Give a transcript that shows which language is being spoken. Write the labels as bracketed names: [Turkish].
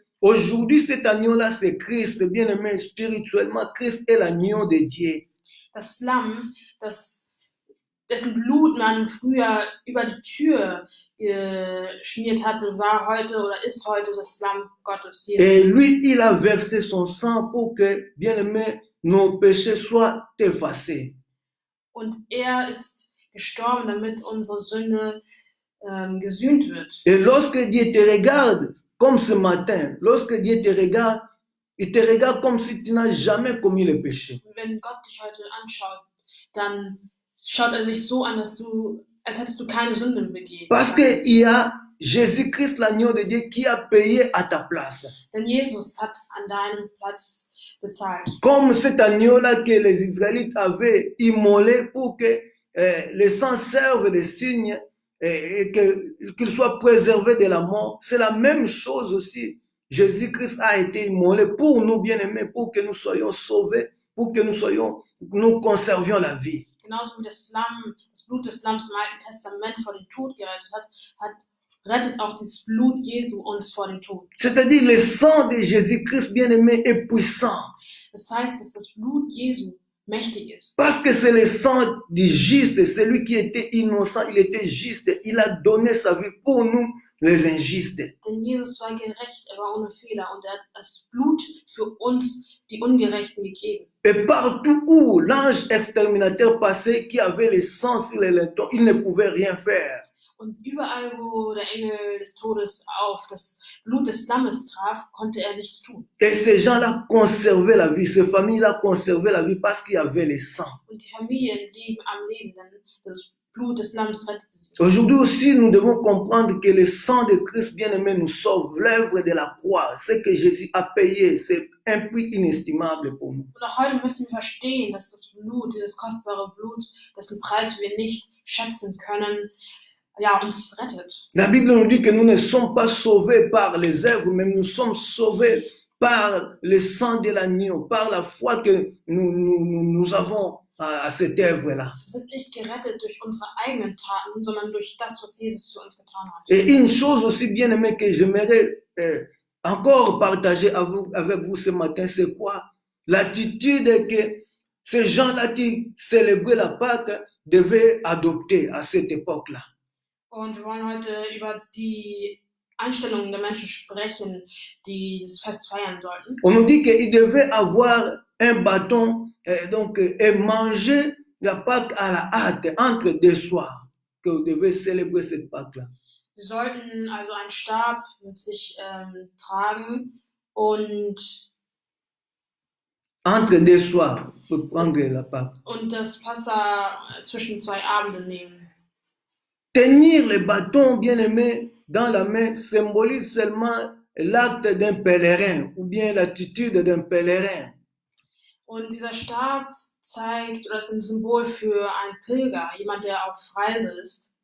[French] Aujourd'hui, cet agneau-là, c'est Christ, bien-aimé spirituellement. Christ est l'agneau de Dieu. [German] Das Lamm, dessen Blut man früher über die Tür geschmiert hatte, war heute oder ist heute das Lamm Gottes. Jesus. [French] Et lui, il a versé son sang pour que, bien-aimé, nos péchés soient effacés. [German] Und ist gestorben, damit unsere Sünde gesühnt wird. [French] Et lorsque Dieu te regarde, comme ce matin, lorsque Dieu te regarde, il te regarde comme si tu n'as jamais commis le péché. [German] Wenn Gott dich heute anschaut, dann schaut dich so an, als hättest du keine Sünden begehen. [French] Parce qu'il y a Jésus-Christ, l'agneau de Dieu, qui a payé à ta place. [German] Denn Jesus hat an deinem Platz bezahlt. [French] Comme cet agneau-là que les Israélites avaient immolé pour que le sang serve de signe et qu'il soit préservé de la mort. C'est la même chose aussi. Jésus-Christ a été immolé pour nous bien-aimés, pour que nous soyons sauvés, pour que nous conservions la vie. [German] Genauso wie das Blut des Lamms im Alten Testament vor dem Tod gerettet hat, rettet auch das Blut Jesu uns vor dem Tod. [French] C'est-à-dire le sang de Jésus-Christ bien-aimé est puissant. [German] Das heißt, dass das Blut Jesu mächtig ist. [French] Parce que c'est le sang du juste, celui qui était innocent, il était juste, il a donné sa vie pour nous, les injustes. [German] Denn Jesus war gerecht, er war ohne Fehler und er hat das Blut für uns, die Ungerechten, gegeben. [French] Et partout où l'ange exterminateur passait, qui avait le sang sur les laitons, il ne pouvait rien faire. [German] Und überall, wo der Engel des Todes auf das Blut des Lammes traf, konnte er nichts tun. [French] Et ces gens-là conservaient la vie, ces familles-là conservaient la vie parce qu'il y avait le sang. [German] Und die Familien blieben am Leben, denn das Blut des Lammes rettete sie. [French] Aujourd'hui aussi, nous devons comprendre que le sang de Christ bien-aimé nous sauve, l'œuvre de la croix, ce que Jésus a payé, c'est un prix inestimable pour nous. [German] Und auch heute müssen wir verstehen, dass das Blut, dieses kostbare Blut, dessen Preis wir nicht schätzen können, uns rettet. [French] La Bible nous dit que nous ne sommes pas sauvés par les œuvres, mais nous sommes sauvés par le sang de l'agneau, par la foi que nous avons à cette œuvre-là. [German] Wir sind nicht gerettet durch unsere eigenen Taten, sondern durch das, was Jesus für uns getan hat. [French] Et une chose aussi bien aimée que j'aimerais encore partager avec vous ce matin, c'est quoi? L'attitude que ces gens-là qui célébraient la Pâque devaient adopter à cette époque-là. [German] Und wir wollen heute über die Einstellungen der Menschen sprechen, die das Fest feiern sollten. [French] On nous dit qu'ils devaient avoir un bâton et manger la Pâque à la hâte entre deux soirs, que vous devez célébrer cette Pâque-là. [German] Sie sollten also einen Stab mit sich tragen und [French] Entre deux soirs, pour prendre la Pâque. [German] das Passa zwischen zwei Abenden nehmen. [French] Tenir le bâton, bien aimé, dans la main symbolise seulement l'acte d'un pèlerin ou bien l'attitude d'un pèlerin. [German] Und dieser Stab zeigt, oder ist ein Symbol für einen Pilger, jemand, der auf Reise ist.